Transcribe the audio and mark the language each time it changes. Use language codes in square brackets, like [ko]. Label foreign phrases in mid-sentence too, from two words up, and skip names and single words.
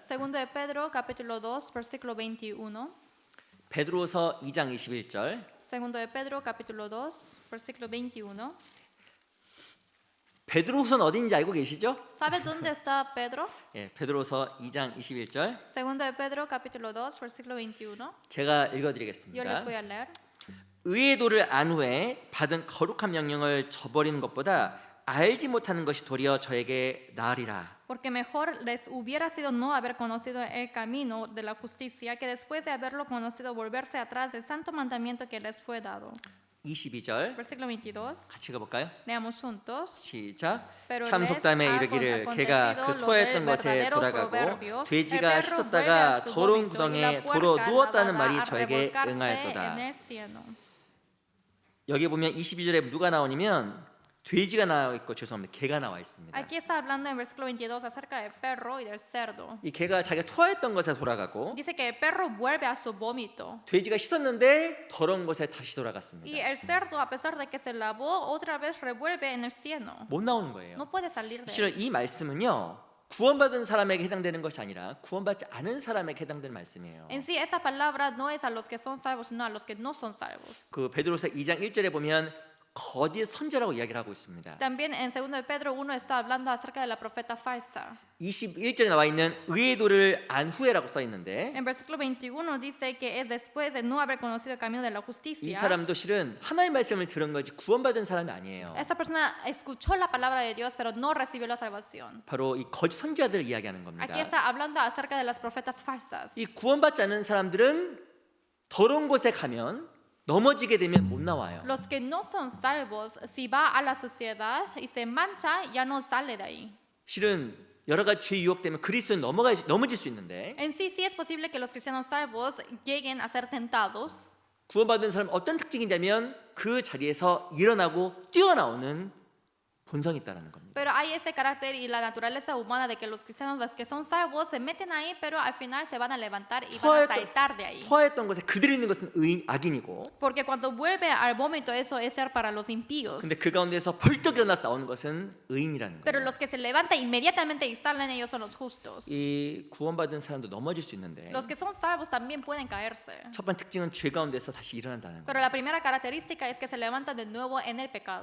[es] Segundo de Pedro, capítulo 2, versículo 21. [ko] 베드로후서 2장 21절 [es] Segundo de Pedro, capítulo 2, versículo 21. [ko] 베드로후서는 어디인지 알고 계시죠? [es] ¿Sabe dónde está Pedro? [ko] 예, 베드로후서 2장 21절. [es] Segundo de Pedro, capítulo 2, versículo 21. [ko] 제가 [es] Yo les [ko] 읽어드리겠습니다. [es] voy a leer. [ko] 의의 도를 안 후에 받은 거룩한 명령을 저버리는 것보다 알지 못하는 것이 도리어 저에게 나으리라. [es] Porque mejor les hubiera sido no haber conocido el camino de la justicia que después de haberlo conocido volverse atrás del santo mandamiento que les fue dado. [ko] 22절 [es] Versículo 22. [ko] 같이 읽어볼까요? [es] Leamos juntos. [ko] 시작. [es] Pero [ko] 참 [es] les [ko] 속담에 [es] ha [ko] 이르기를 [es] acontecido [ko] 개가 그 [es] lo [ko] 토했던 [es] del [ko] 것에 [es] verdadero [ko] 돌아가고 [es] proverbio, [ko] 돼지가 [es] el perro [ko] 씻었다가 [es] vuelve a su [ko] 더러운 [es] vómito, y [ko] 구덩이에 [es] la [ko] 도로 [es] puerca [ko] 누웠다는 [es] lavada [ko] 말이 [es] a [ko] 저에게 [es] revolcarse [ko] 응하였도다. [es] en el cielo. [ko] 여기 보면 22절에 누가 나오냐면 돼지가 나와 있고 죄송합니다. 개가 나와 있습니다. [es] Aquí está hablando en versículo 22 acerca del perro y del cerdo. [ko] 이 개가 자기가 토했던 것에 돌아가고 [es] Dice que el perro vuelve a su vómito. [ko] 돼지가 씻었는데 더러운 것에 다시 [es] Y [ko] 돌아갔습니다. [es] el cerdo, a pesar de que se lavó, otra vez revuelve en el cielo. [ko] 못 나오는 거예요. [es] No puede salir de [ko] 실은 [es] él. [ko] 이 말씀은요. 구원받은 사람에게 해당되는 것이 아니라 구원받지 않은 사람에게 해당되는 말씀이에요. [es] En sí, esa palabra no es a los que son salvos, sino a los que no son salvos. [ko] 그 베드로서 2장 1절에 보면 거짓 선지라고 이야기를 하고 있습니다. [es] También en 2 de Pedro 1 está hablando acerca de la profeta falsa. [ko] 21절에 나와 있는 의의 도를 안 후에라고 써 있는데 [es] En versículo 21 dice que es después de no haber conocido el camino de la [ko] 이 [es] justicia. [ko] 사람도 실은 하나님의 말씀을 들은 거지 구원받은 사람이 아니에요. [es] Esa persona escuchó la palabra de Dios, pero no recibió la salvación. [ko] 바로 이 거짓 선지자들을 이야기하는 겁니다. [es] Aquí está hablando acerca de las profetas falsas. [ko] 이 구원받지 않은 사람들은 더러운 곳에 가면 넘어지게 되면 못 나와요. [es] Los que no son salvos, si va a la sociedad y se mancha, ya no sale de ahí. [ko] 실은 여러 가지 죄 유혹 때문에 그리스도는 넘어질 수 있는데 [es] En sí, sí es posible que los cristianos salvos lleguen a ser tentados. [ko] 구원받은 사람 어떤 특징이냐면 그 자리에서 일어나고 뛰어나오는 본성이 있다는 겁니다. [es] Pero hay ese carácter y la naturaleza humana de que los cristianos, los que son salvos, se meten ahí, pero al final se van a levantar y van a saltar de ahí. [ko] 토했던 것에 그대로 있는 것은 악인이고 [es] Porque cuando vuelve al vómito, eso es ser para los impíos. [ko] 근데 그 가운데서 벌떡 일어나서 나오는 것은 의인이라는 [es] Pero [ko] 거예요. [es] los que se levantan inmediatamente y salen, ellos son los justos. [ko] 이 구원받은 사람도 넘어질 수 있는데 [es] Los que son salvos también pueden caerse. [ko] 첫 번째 특징은 죄 가운데서 다시 일어난다는 [es] Pero [ko] 거예요. [es] la primera característica es que se levantan de nuevo en el pecado.